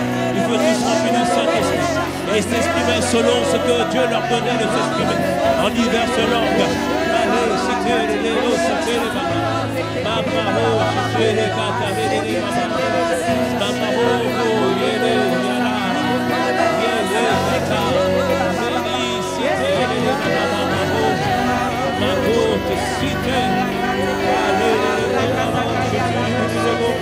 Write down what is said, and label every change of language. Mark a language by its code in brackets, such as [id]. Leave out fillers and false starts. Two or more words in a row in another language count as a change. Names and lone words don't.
[fr] Ils furent tous remplis du Saint-Esprit et s'exprimaient selon ce que Dieu leur donnait de s'exprimer en diverses langues. Allez, c'était les mots, c'était les mamans. Mama, oh, c'était les gâteaux, les mamans. Mama, oh, yéle, yala, yéle, gâteau, yéli, c'était les mamans. Mama, oh, c'était. Allez, les mamans, je suis le mot.